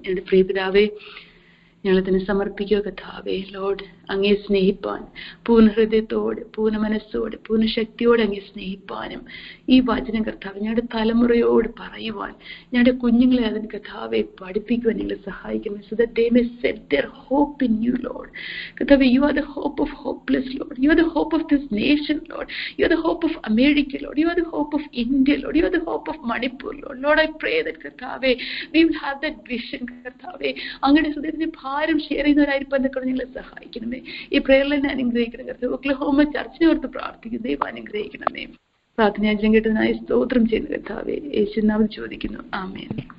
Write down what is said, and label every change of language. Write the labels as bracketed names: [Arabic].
[Malayalam] എൻ്റെ പ്രിയ പിതാവേ, ഞങ്ങളെ തന്നെ സമർപ്പിക്കുക കർത്താവേ. ലോർഡ്, അങ്ങേ സ്നേഹിപ്പാൻ പൂർണ്ണ ഹൃദയത്തോടെ, പൂർണ്ണ മനസ്സോടെ, പൂർണ്ണ ശക്തിയോടെ അങ്ങേ സ്നേഹിപ്പാനും ഈ വചനം കർത്താവ് ഞങ്ങളുടെ തലമുറയോട് പറയുവാൻ, ഞങ്ങളുടെ കുഞ്ഞുങ്ങളെ അതിന് കർത്താവെ പഠിപ്പിക്കുവാൻ ഞങ്ങളെ സഹായിക്കണം. [English] So that they may set their hope in you, Lord. കർത്താവേ, you are the hope of hopeless, Lord. You are the hope of this nation, Lord. You are the hope of America, Lord. You are the hope of India, Lord. You are the hope of Manipur, Lord. Lord, I pray that കർത്താവേ, we will have that vision, കർത്താവേ. [Malayalam] അങ്ങയുടെ ഹൃദയത്തിന്റെ ഭാരം share ചെയ്യുന്നവരായിരിക്കും എന്നൊക്കെ ഞങ്ങളെ സഹായിക്കണമേ. ഈ പ്രേരണ അനുഗ്രഹിക്കണം കർത്താവ്. ഒക്ലഹോമ ചർച്ചിനെ ഓർത്ത് പ്രാർത്ഥിക്കുന്നു. ദൈവം അനുഗ്രഹിക്കണമേ. പ്രാർത്ഥന കേട്ടതിനായി സ്തോത്രം ചെയ്യുന്നു കർത്താവേ. യേശുവിൻ നാമത്തിൽ ചോദിക്കുന്നു. ആമേൻ.